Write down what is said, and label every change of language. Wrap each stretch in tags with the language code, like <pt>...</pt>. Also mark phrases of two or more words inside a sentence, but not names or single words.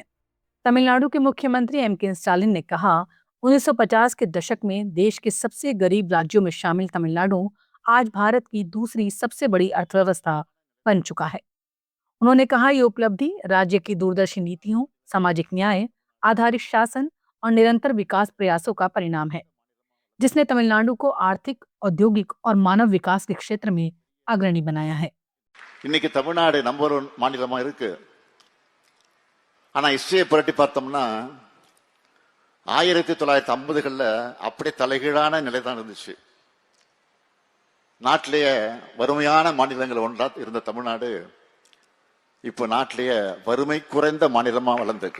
<hi>तमिलनाडु के मुख्यमंत्री एम.के. स्टालिन ने कहा, 1950 के दशक में देश के सबसे गरीब राज्यों में शामिल तमिलनाडु आज भारत की दूसरी सबसे बड़ी अर्थव्यवस्था बन चुका है। उन्होंने कहा, ये उपलब्धि राज्य की दूरदर्शी नीतियों, सामाजिक न्याय आधारित शासन और निरंतर विकास प्रयासों का परिणाम है, जिसने तमिलनाडु को आर्थिक, औद्योगिक और मानव विकास के क्षेत्र में अग्रणी बनाया है।</hi> <ta>இன்னைக்கு தமிழ்நாடு நம்பர் 1 மாநிலமா இருக்கு. ஆனா ஹிஸ்டரியை புரட்டி பார்த்தோம்னா 1950களில் அப்படியே தலைகீழான நிலை தான் இருந்துச்சு. நாட்டிலேயே வறுமையான மாநிலங்கள் ஒன்றா இருந்த தமிழ்நாடு இப்போ நாட்டிலேயே வறுமை குறைந்த மாநிலமா வளர்ந்திருக்கு.</ta>